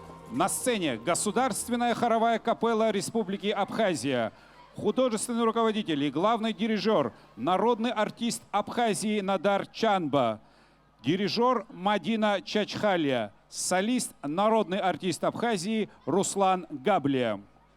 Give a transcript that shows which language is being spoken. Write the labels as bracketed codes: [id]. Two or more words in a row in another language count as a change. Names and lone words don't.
[ru] На сцене Государственная хоровая капелла Республики Абхазия. Художественный руководитель и главный дирижер, народный артист Абхазии Надар Чанба. Дирижер Мадина Чачхалия. Солист, народный артист Абхазии Руслан Габлия.